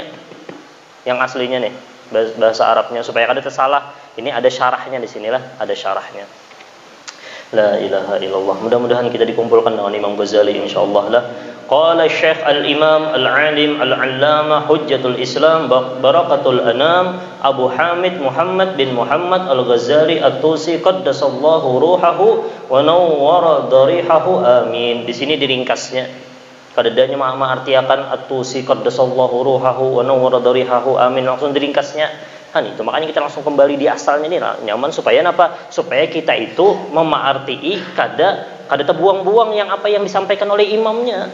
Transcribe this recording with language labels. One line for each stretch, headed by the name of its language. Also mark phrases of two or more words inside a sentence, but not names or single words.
Banjar: Yang aslinya nih bahasa Arabnya supaya kada tersalah.
Indonesian: Ini ada syarahnya di sinilah, ada syarahnya.
Arabic: لا إله إلا الله.
Indonesian: Mudah-mudahan kita dikumpulkan dengan Imam Ghazali insyaallah lah.
Arabic: قال الشيخ الإمام العالم العلامة حجة الإسلام بركة الأنام أبو حامد محمد بن محمد الغزالي الطوسي قدس الله روحه ونور ضريحه آمين.
Indonesian: Di sini diringkasnya.
Banjar: Kadadanya artiakan At-Tusi
Arabic: قدس الله روحه ونور ضريحه آمين,
Banjar: langsung diringkasnya.
Indonesian: Itu makanya kita langsung kembali di asalnya ini nyaman supaya apa?
Banjar: Supaya kita itu memaartii kada terbuang-buang yang apa yang disampaikan oleh imamnya.